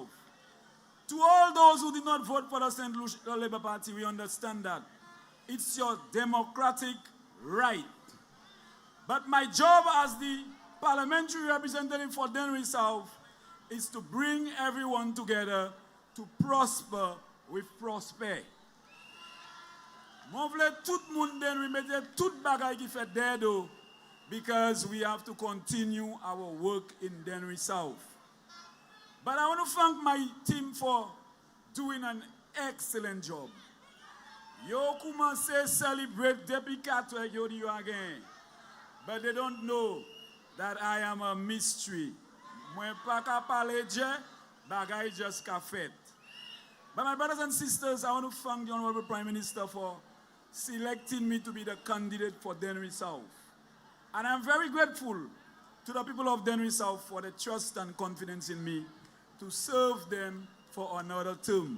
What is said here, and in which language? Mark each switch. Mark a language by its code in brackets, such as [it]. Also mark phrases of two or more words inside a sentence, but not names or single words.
[en] To all those who did not vote for the St. Lucia Labour Party, we understand that. It's your democratic right. But my job as the parliamentary representative for Denery South is to bring everyone together to prosper with Prospere. [acf] Moi vle tout moun Denery mette tout bagay ki fait dedo, [en] because we have to continue our work in Denery South. But I want to thank my team for doing an excellent job. [acf] Yo commencé [en] celebrate depuis 4 years again, but they don't know that I am a mystery. [acf] Moi pas ka parler Dieu, bagay just ka fait. [en] But my brothers and sisters, I want to thank the Honorable Prime Minister for selecting me to be the candidate for Denery South. And I'm very grateful to the people of Denery South for the trust and confidence in me to serve them for another term.